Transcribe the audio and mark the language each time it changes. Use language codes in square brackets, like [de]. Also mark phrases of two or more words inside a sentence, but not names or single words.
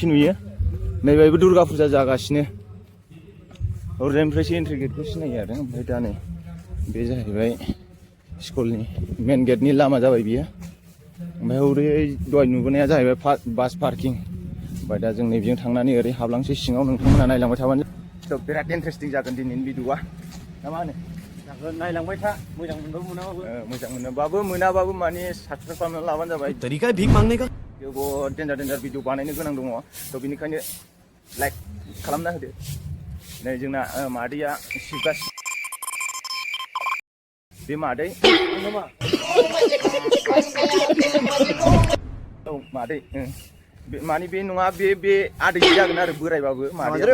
[brx] नुयो नैबेबो दुर्गा फुजा जागासिनो हरैजायनिफ्रायसो एन्ट्रि गेटखौ सिनायो आरो ओमफ्राय दा नै बे जाहैबाय स्कुलनि [en] main gate [brx] लामा जाबाय बियो ओमफ्राय हरै दहाय नुबोनाया जाहैबाय [en] bus parking [brx] ओमफ्राय दा जों नैबेजों थांनानै ओरै हाबलांसै सिङाव नोंथांमोना नायलांबाय थाबानो थ' बिराद इन्टारेस्टिं जागोन दिनैनि भिडिअ'आ ना मा होनो नायलांबाय था मोजां मोनबाबो मोनाबाबो माने साबसक्राइब खालामनानै लाबानो जाबाय [hi] तरीका है भीख मांगने का [brx] बहुत डेन्जार भिडिअ बानायनो गोनां दङ थ' बेनिखायनो लाइक खालामना होदो नै जोंना मादैया सिबगासिनो बे मादै औ मादै माने बे नङा बे आदै जागोन आरो बोरायबाबो मादै